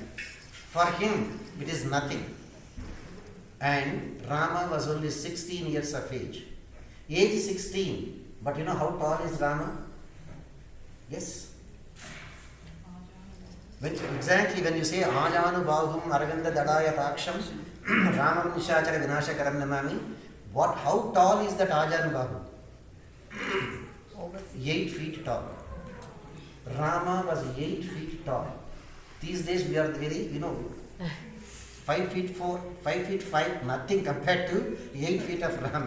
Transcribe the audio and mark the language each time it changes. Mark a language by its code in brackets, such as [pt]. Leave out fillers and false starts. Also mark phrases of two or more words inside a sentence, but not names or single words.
[en] For him, it is nothing. And Rama was only 16 years of age. Age 16. But you know how tall is Rama? Yes. Exactly when you say [sa] Ajanu Bahum Aravindha Dadaya Paksham Ramam Nishachara Vinashakaram Namami, [en] how tall is that [sa] Ajanu Bahu? [en] 8 feet tall. Rama was 8 feet tall. These days we are very, 5 feet 4, 5 feet 5, nothing compared to 8 feet of Rama.